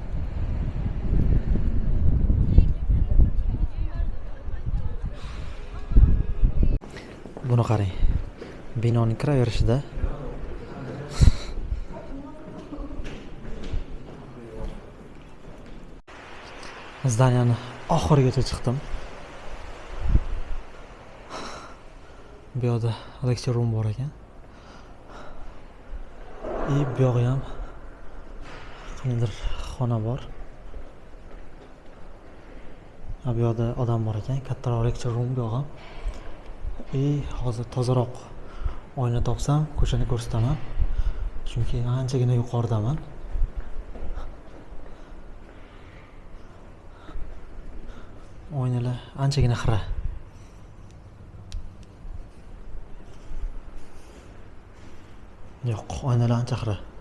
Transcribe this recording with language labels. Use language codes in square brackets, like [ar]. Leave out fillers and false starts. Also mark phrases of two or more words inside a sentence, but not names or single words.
[uz] Buni qarang. Binoning kiraverishida zdaniyani oxirigacha chiqdim. Bu yoqda [en] lecture room [uz] bor ekan. Bu yog'i ham qanday xona bor. Bu yoqda odam bor ekan, kattaroq [en] lecture room [uz] bu yo'q ham. Hozir tozaroq oyna topsam ko'chani ko'rsataman. Chunki anchagina yuqoridaman. Oynalar anchagina xira. Yo'q, oynalar ancha xira.